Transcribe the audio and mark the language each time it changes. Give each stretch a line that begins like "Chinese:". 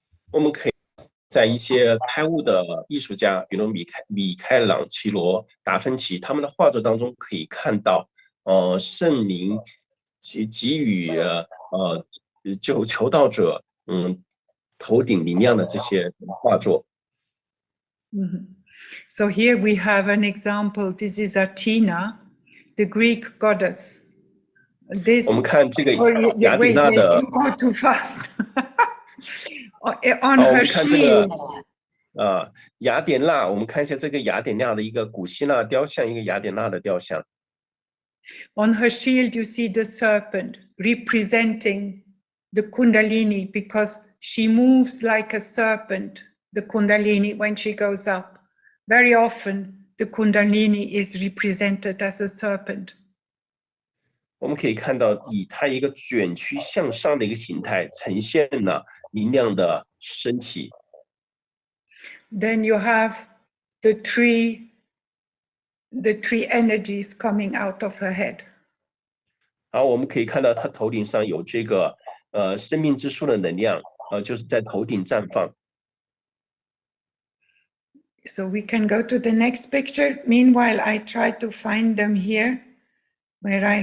Chinese: 我们可以在一些开悟的艺术家，比如米开朗基罗、达芬奇，他们的画作当中可以看到，圣灵给予求道者，头顶明亮的这些画作。
English: So here we have an example. This is Athena, the Greek goddess. This.
Chinese: 我们看这个雅典娜的。
English: You go too fast. On her shield.
Chinese: 雅典娜，我们看一下这个雅典娜的一个古希腊雕像，一个雅典娜的雕像。
English: On her shield, you see the serpent representing the Kundalini because she moves like a serpent, the Kundalini, when she goes up. Very often, the Kundalini is represented as a serpent.
Chinese: 我们可以看到，以它一个卷曲向上的一个形态，呈现了明亮的身体。
English: Then you have the three energies coming out of her head.
Chinese: 好，我们可以看到她头顶上有这个生命之树的能量，就是在头顶绽放。
English: So we can go to the next picture. Meanwhile, I try to find them here, where I